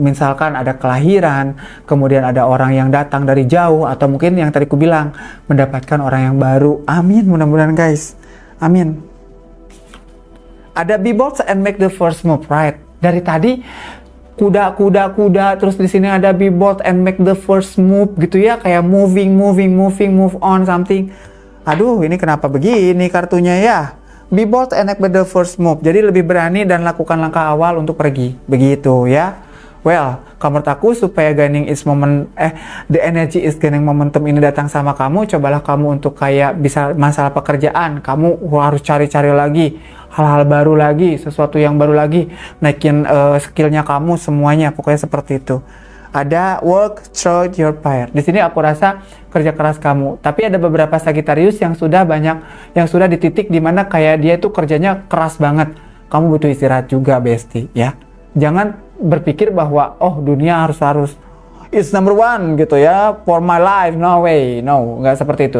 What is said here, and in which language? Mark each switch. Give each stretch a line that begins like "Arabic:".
Indonesian: Misalkan ada kelahiran, kemudian ada orang yang datang dari jauh, atau mungkin yang tadi ku bilang, mendapatkan orang yang baru. Amin, mudah-mudahan guys. Amin. Ada
English: be bold and make the first move, right?
Indonesian: Dari tadi kuda, terus di sini ada
English: be bold and make the first move
Indonesian: gitu ya, kayak
English: move on something.
Indonesian: Aduh, ini kenapa begini kartunya ya?
English: Be bold and make the first move.
Indonesian: Jadi lebih berani dan lakukan langkah awal untuk pergi. Begitu ya. Well, kalau menurut aku supaya
English: gaining is moment, the energy is gaining momentum
Indonesian: ini datang sama kamu, cobalah kamu untuk kayak bisa masalah pekerjaan, kamu harus cari-cari lagi hal-hal baru lagi, sesuatu yang baru lagi, naikin skillnya kamu semuanya, pokoknya seperti itu. Ada
English: work through your fire.
Indonesian: Di sini aku rasa kerja keras kamu. Tapi ada beberapa Sagittarius yang sudah di titik dimana kayak dia itu kerjanya keras banget. Kamu butuh istirahat juga, bestie ya. Jangan berpikir bahwa dunia harus
English: it's number one
Indonesian: gitu ya,
English: for my life, no way, no,
Indonesian: nggak seperti itu.